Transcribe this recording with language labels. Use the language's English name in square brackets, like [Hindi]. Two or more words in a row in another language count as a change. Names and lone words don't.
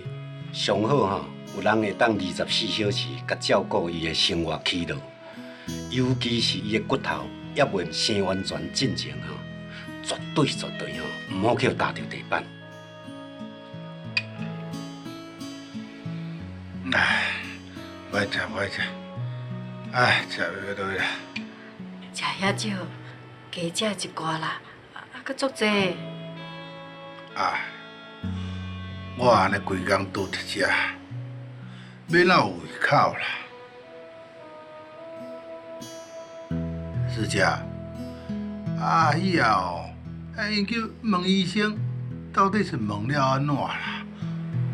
[Min Nan Chinese] 上好吼，有人会当24小时甲照顾伊的生活起落，尤其是伊的骨头也未生完全进前吼，绝对吼，毋好去踏着地板。唉，歹食，唉，食要落啦。食遐少，加食一寡啦，搁足济。唉，我安尼规工拄着食，要哪有胃口啦？师姐，啊以后，应叫问医生，到底是问了安怎啦？